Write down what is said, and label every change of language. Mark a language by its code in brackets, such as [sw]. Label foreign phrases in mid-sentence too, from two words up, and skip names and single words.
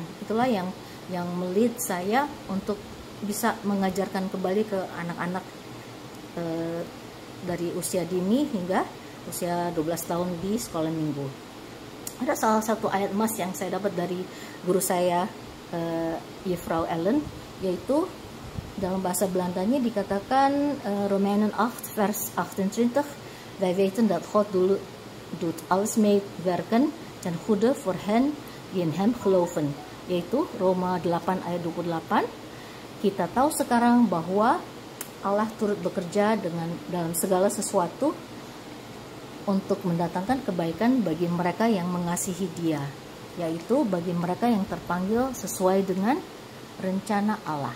[id] Itulah yang melead saya untuk bisa mengajarkan kembali ke anak-anak dari usia dini hingga usia 12 tahun di sekolah minggu. Ada salah satu ayat emas yang saya dapat dari guru saya, Juffrouw Ellen, yaitu dalam bahasa Belandanya dikatakan [nl] Romeinen 8 vers 28, wij weten dat God doet alles meewerken ten goede voor hen die in hem geloven, [id] yaitu Roma 8 ayat 28. Kita tahu sekarang bahwa Allah turut bekerja dalam segala sesuatu untuk mendatangkan kebaikan bagi mereka yang mengasihi Dia, yaitu bagi mereka yang terpanggil sesuai dengan rencana Allah.